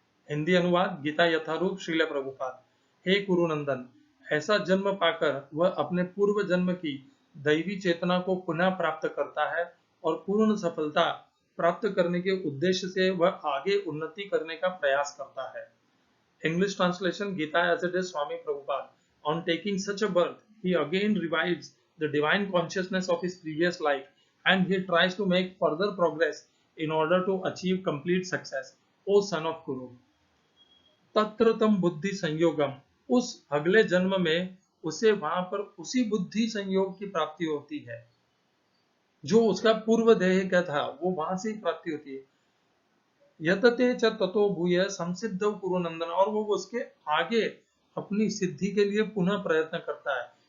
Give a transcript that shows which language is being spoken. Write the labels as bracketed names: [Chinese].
[Hindi] हिंदी अनुवाद, गीता यथारूप श्रील प्रभुपाद। हे कुरुनंदन, ऐसा जन्म पाकर वह अपने पूर्व जन्म की दैवी चेतना को पुनः प्राप्त करता है और पूर्ण सफलता प्राप्त करने के उद्देश्य से वह आगे उन्नति करने का प्रयास करता है। [English] English translation, Gita as it is, Swami Prabhupada. On taking such a birth, he again revives the divine consciousness of his previous life and he tries to make further progress in order to achieve complete success. O son of Kuru, [Sanskrit] तत्र तम बुद्धि संयोगम, [Hindi] उस अगले जन्म में उसे वहां पर उसी बुद्धि संयोग की प्राप्ति होती है जो उसका पूर्व देह का था, वो वहां से ही प्राप्ति होती है। [Sanskrit] यतते च ततो भूय संसिद्ध कुरुनंदन, [Hindi] और वो उसके आगे अपनी सिद्धि के लिए पुनः प्रयत्न करता है।